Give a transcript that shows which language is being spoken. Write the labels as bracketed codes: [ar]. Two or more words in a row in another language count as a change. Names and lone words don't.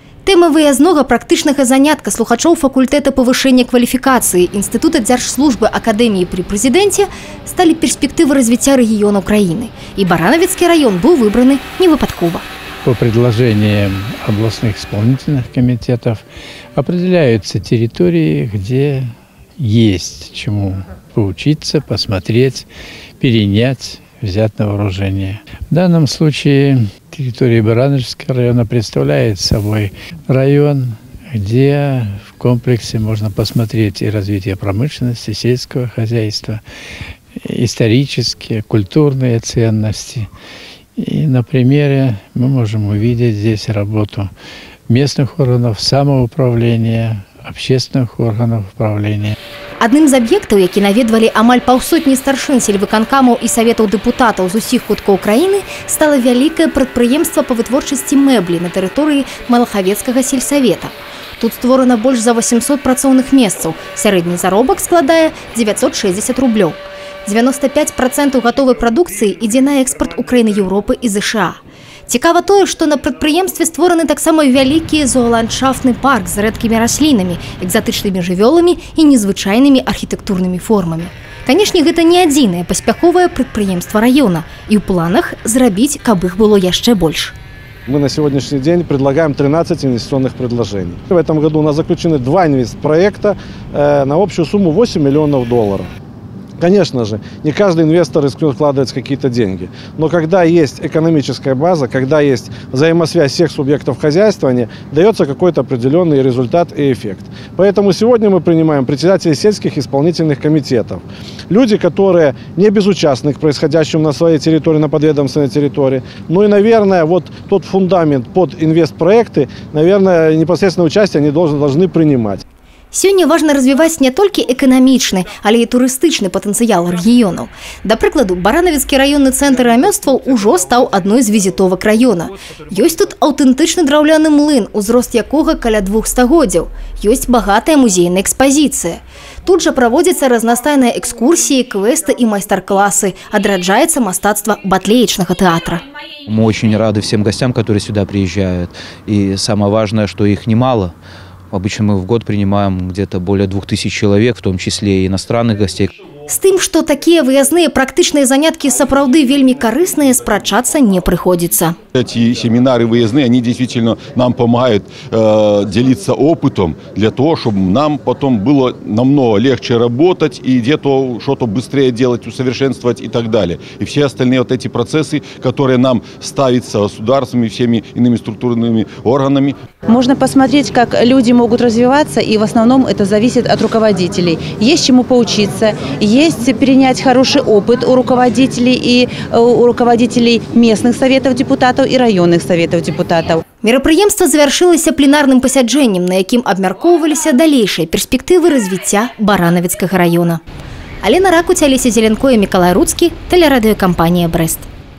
[be] Тэма выязнога практычнага занятка слухачоў факультэта павышэння кваліфікацыі Інстытута дзяржслужбы Акадэміі пры прэзідэнце сталі перспектывы развіцця рэгіёнаў краіны. І Барановецкі раён был выбраны не выпадкова. [ru] По предложениям областных исполнительных комитетов определяются территории, где есть чему поучиться, посмотреть, перенять, взять на вооружение. В данном случае территория Барановского района представляет собой район, где в комплексе можно посмотреть и развитие промышленности, сельского хозяйства, исторические, культурные ценности. И на примере мы можем увидеть здесь работу местных органов самоуправления, общественных органов управления. [be] Адным з аб'ектаў, які наведвалі амаль паўсотні старшын сельвыканкамаў і саветаў дэпутатаў з усіх куткоў краіны, стала вялікае прадпрыемства па вытворчасці мэблі на тэрыторыі Малахавецкага сельсавета. Тут створана больш за 800 працоўных месцаў. Сярэдні заробак складае 960 рублёў. 95% гатовай прадукцыі ідзе на экспарт у краіны Еўропы і ЗША. Цікава тое, што на прадпрыемстве створаны таксама вялікі зооландшафтны парк з рэдкімі раслінамі, экзатычнымі жывёламі і незвычайнымі архітэктурнымі формамі. Канешне, гэта не адзінае паспяховае прадпрыемства раёна, і ў планах зрабіць, каб іх было яшчэ больш. [ru] Мы на сегодняшний день предлагаем 13 инвестиционных предложений. В этом году у нас заключены 2 инвестпроекта на общую сумму $8 миллионов. Конечно же, не каждый инвестор рискнет вкладывать какие-то деньги. Но когда есть экономическая база, когда есть взаимосвязь всех субъектов хозяйствования, дается какой-то определенный результат и эффект. Поэтому сегодня мы принимаем председателей сельских исполнительных комитетов. Люди, которые не безучастны к происходящему на своей территории, на подведомственной территории. Ну и, наверное, вот тот фундамент под инвестпроекты, наверное, непосредственное участие они должны принимать. [be] Сёння важна развіваць не толькі эканамічны, але і турыстычны патэнцыял рэгіёнаў. Да прыкладу, Барановецкі раённы цэнтр рамёстваў ужо стаў адной з візітовак раёна. Ёсць тут аўтэнтычны драўляны млын, узрост якога каля 2 стагоддзяў. Ёсць багатая музейная экспазіцыя. Тут жа праводзяцца разнастайныя экскурсіі, квесты і майстар-класы. Адраджаецца мастацтва батлеечнага тэатра. [ru] Мы очень рады всем гостям, которые сюда приезжают. И самое важное, что их немало. Обычно мы в год принимаем где-то более 2000 человек, в том числе и иностранных гостей. [be] З тым, што такія выязныя практычныя заняткі сапраўды вельмі карысныя, спрачацца [ru] не приходится. Эти семинары выездные, они действительно нам помогают делиться опытом для того, чтобы нам потом было намного легче работать и где-то что-то быстрее делать, усовершенствовать и так далее. И все остальные вот эти процессы, которые нам ставятся государствами, всеми иными структурными органами. Можно посмотреть, как люди могут развиваться, и в основном это зависит от руководителей. Есть чему поучиться, есть перенять хороший опыт у руководителей и у руководителей местных советов депутатов и районных советов депутатов. [be] Мерапрыемства завяршылася пленарным пасяджэннем, на якім абмяркоўваліся далейшыя перспектывы развіцця Барановецкага раёна. Алена Ракуць, Алеся Зеленко і Мікалай Руцкі, тэлерадыёкампанія «Брэст».